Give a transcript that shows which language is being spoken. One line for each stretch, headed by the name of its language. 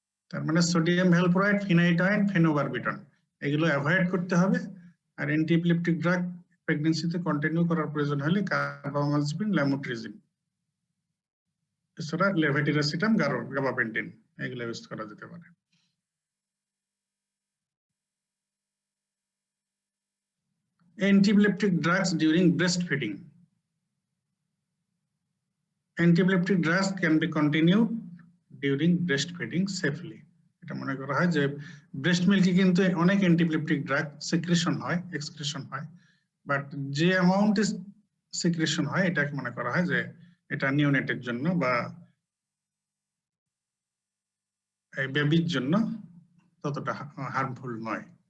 Bangla: তার মানে sodium valproate, ফিনাইটয়েন, ফেনোবারবিটন এগুলো অ্যাভয়েড করতে হবে। আর অ্যান্টিএপিলেপটিক ড্রাগ প্রেগন্যান্সিতে কন্টিনিউ করার প্রয়োজন হলে কার্বামাজিপিন, ল্যামোট্রিজিন, এছাড়া লেভেটিরাসিটাম, গাবাপেন্টিন এগুলো ইউজ করা যেতে পারে।
English: Antiepileptic drugs during breastfeeding. Antiepileptic drugs can be continued during breastfeeding safely.
Bangla: এটা মনে করা হয় যে ব্রেস্ট মিল্কে কিন্তু অনেক অ্যান্টিপিলেপটিক ড্রাগ সিক্রেশন হয়, এক্সক্রিশন হয়, বাট যে অ্যামাউন্টে সিক্রেশন হয় এটাকে মনে করা হয় যে এটা নিওনেটের জন্য বা বেবির জন্য ততটা হার্মফুল নয়।